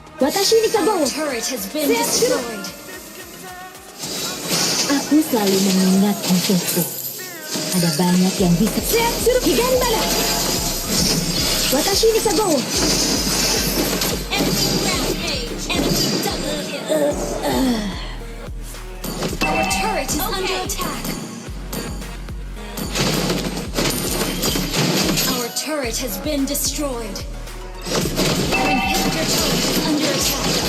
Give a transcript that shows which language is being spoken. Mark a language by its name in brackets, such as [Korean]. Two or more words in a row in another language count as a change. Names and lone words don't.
[Japanese] Watashi ni Kago. [English] Turret has been destroyed. [Indonesian] Aku selalu mengingat musuhku. Ada banyak yang bisa. [Japanese] Higan bala. Watashi ni Kago. [English] Enemy rampage. Enemy double kill. Our turret is under attack. Our turret has been destroyed. Our inhibitor turret is under attack.